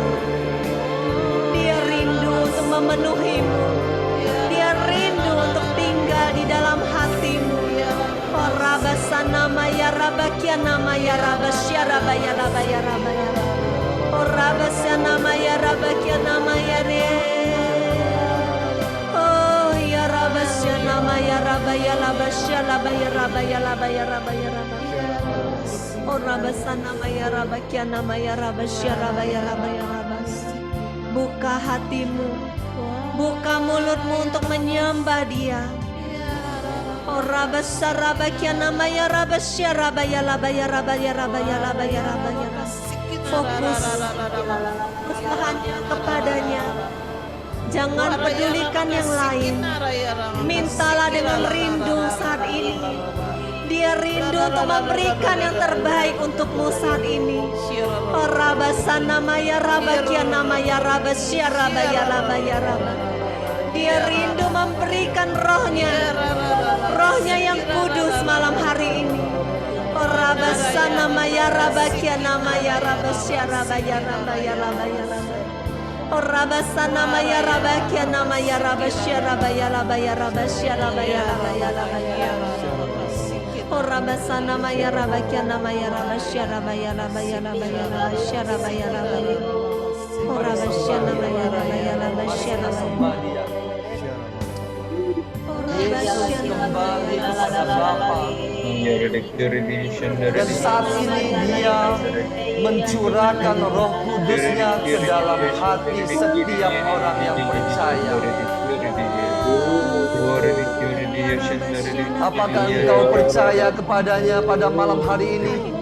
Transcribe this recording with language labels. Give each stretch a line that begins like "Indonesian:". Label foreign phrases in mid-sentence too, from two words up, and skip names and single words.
Indonesian: Dia rindu untuk memenuhimu, dia rindu untuk tinggal di dalam hatimu. Oh rabasana maya rabakiana maya rabasya rabaya rabaya rabaya. Oh rabasana maya rabakiana maya re. Maya rabaya labasya labaya rabaya labaya rabaya rabaya. Oh rabasana maya rabakiana maya rabasya rabaya rabaya rabas. Buka hatimu, buka mulutmu untuk menyembah Dia. Oh rabasa rabakiana maya rabasya rabaya labaya rabaya rabaya rabaya rabaya. Fokus hanya kepadanya. Jangan pedulikan yang lain. Mintalah dengan rindu saat ini. Dia rindu untuk memberikan yang terbaik untukmu saat ini. Oh rabasana maya rabakiana maya rabasya rabaya labaya rabaya. Dia rindu memberikan rohnya, rohnya yang kudus malam hari ini. Oh rabasana maya rabakiana maya rabasya rabaya rabaya labaya rabaya. Oh rabasana maya rabakiana maya rabasya rabaya labaya rabasya rabaya labaya labaya. Oh rabasana maya rabakiana maya rabasya rabaya labaya labaya rabasya rabaya labaya. Oh rabasana maya rabaya rabasya rabaya. Yesus kembali kepada Bapa. Dan saat ini Dia mencurahkan Roh Kudus-Nya ke dalam hati setiap orang yang percaya. Apakah engkau percaya kepadanya pada malam hari ini?